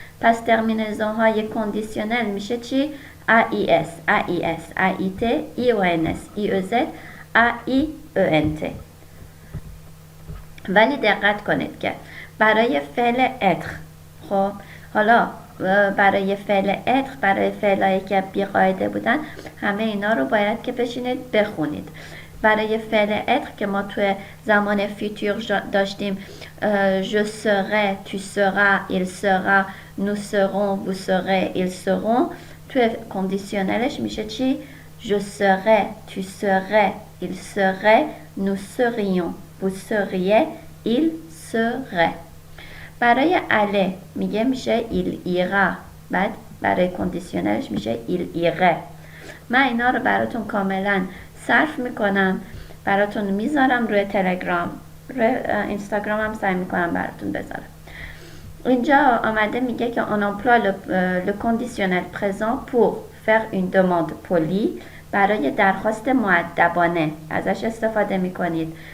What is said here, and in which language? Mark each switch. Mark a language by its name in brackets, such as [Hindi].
[Persian] پس ترمینزون های کندیسیونل میشه چی؟ AIS, AIS, AIT, IONS, IOZ, AIENT. ولی دقت کنید که برای فعل اتر، خب حالا برای فعل اتر، برای فعلایی که بیقاعده بودن، همه اینا رو باید که بشینید بخونید. برای فعل اتر که ما توی زمان فیتور داشتیم [French] je serai, tu seras, il sera, nous serons, vous serez, ils seront. [Persian] توی کندیسیونلش میشه چی؟ [French] je serai, tu serais, il serait, nous serions, vous seriez, il serait. [Persian] برای اله میشه [French] il ira. [Persian] بعد برای کندیسیونلش میشه [French] il irait. [Persian] من اینا رو براتون کاملا صرف میکنم، براتون میذارم روی تلگرام، روی اینستاگرام هم سعی میکنم براتون بذارم. اینجا آمده میگه که [French] on emploie le conditionnel présent pour faire une demande polie. [Persian] برای درخواست مؤدبانه ازش استفاده میکنید.